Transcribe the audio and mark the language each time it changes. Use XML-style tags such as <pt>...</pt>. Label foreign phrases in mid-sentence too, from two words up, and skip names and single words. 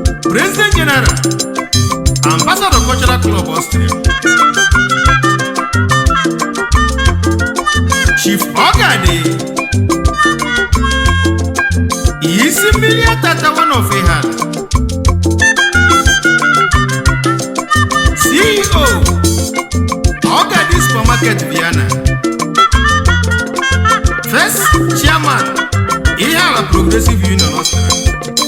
<en>President General, Ambassador Cultural Club Austria, Chief Ogade, Isi Mmiri Atata, one of Iha, C E O, Ogade Supermarket Vienna, First Chairman, Ihala Progressive Union Austria.</en>